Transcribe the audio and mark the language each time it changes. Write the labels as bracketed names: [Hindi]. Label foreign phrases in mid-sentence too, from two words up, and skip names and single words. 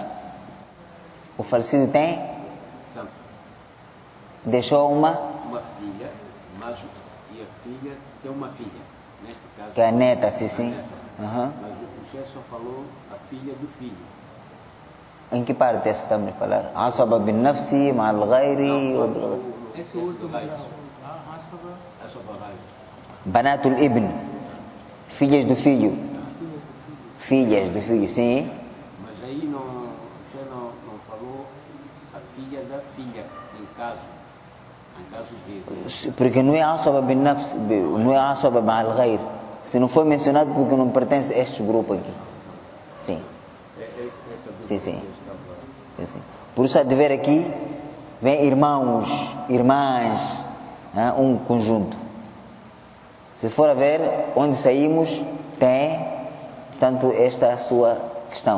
[Portuguese] O falecido tem? Deixou uma filha, mas e a filha tem uma filha, neste caso. Que é a neta, sim. Uhum. Mas o chefe só falou a filha do filho. Em que parte essa estamos a falar? [Arabic] عصبة بالنفس، مع الغير... [Portuguese] Esse último grau. [Arabic] بنات الابن. [Portuguese] Filhas do filho. Filhas do filho, sim. Mas aí o chefe não falou a filha da filha, em caso de... Porque não é [Arabic] عصبة بالنفس, [Portuguese] não é [Arabic] عصبة مع الغير. [Portuguese] Se não foi mencionado porque não pertence a este grupo aqui. Sim. Sim. Por isso há de ver aqui, vem irmãos, irmãs, um conjunto. Se for a ver onde saímos, tem, portanto, esta sua questão.